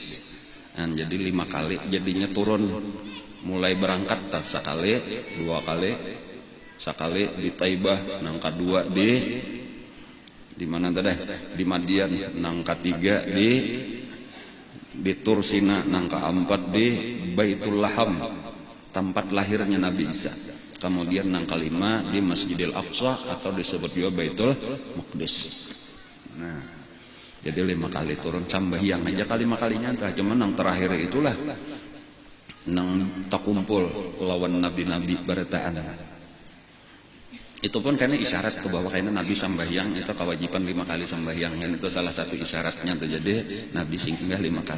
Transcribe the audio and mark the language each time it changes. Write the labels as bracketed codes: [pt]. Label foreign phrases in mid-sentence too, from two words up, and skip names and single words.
[id] Nah, jadi 5 kali jadinya turun, mulai berangkat tas sekali, 2 kali, sekali di Taibah, nang kedua di mana tadi? Di Madian, nang ketiga di di Tur Sina, nang keempat di Baitul Laham, tempat lahirnya Nabi Isa. Kemudian nang kelima di Masjidil Aqsa atau disebut juga Baitul Maqdis. [bjn] Nah, jadi 5 kali turun sambahyang aja kali 5 kalinya entah, cuman nang terakhir itulah nang takumpul lawan nabi-nabi barataan. [id] Itu pun karena isyarat ke bahwa karena Nabi sambahyang itu kewajiban 5 kali sambahyang, dan itu salah satu isyaratnya tuh, jadi Nabi singgah 5 kali.